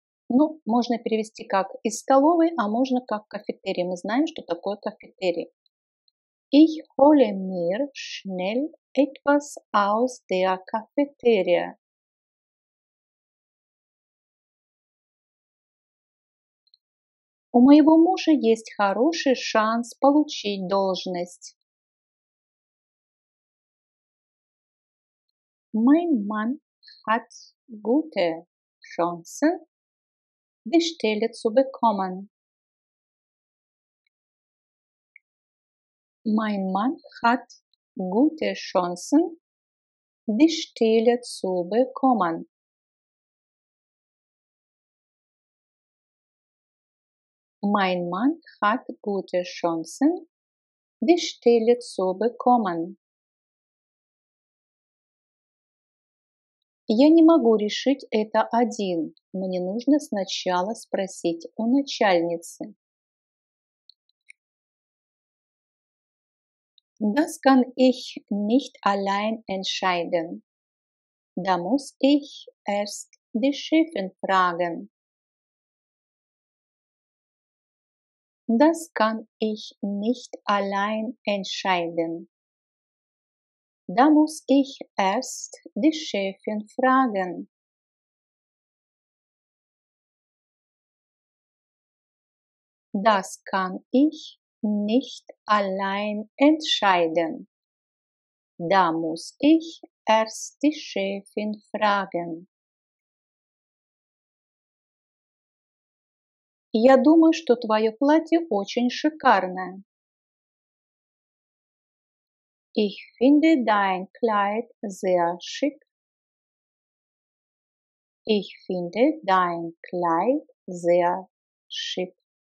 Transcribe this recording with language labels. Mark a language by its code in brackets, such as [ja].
[ru] Ну, можно перевести как из столовой, а можно как кафетерий. Мы знаем, что такое кафетерий. [de] Ich hole mir schnell etwas aus der Cafeteria. [ru] У моего мужа есть хороший шанс получить должность. [de] Mein Mann hat gute Chancen, die Stelle zu bekommen. Mein Mann hat gute Chancen, die Stelle zu bekommen. Mein Mann hat gute Chancen, die Stelle zu bekommen. [ru] Я не могу решить это один. Мне нужно сначала спросить у начальницы. [de] Das kann ich nicht allein entscheiden. Da muss ich erst die Chefin fragen. Das kann ich nicht allein entscheiden. Da muss ich erst die Chefin fragen. Das kann ich nicht allein entscheiden. Da muss ich erst die Chefin fragen. [ru] Я думаю, что твое платье очень шикарное. [de] Ich finde dein Kleid sehr schick. Ich finde dein Kleid sehr schick.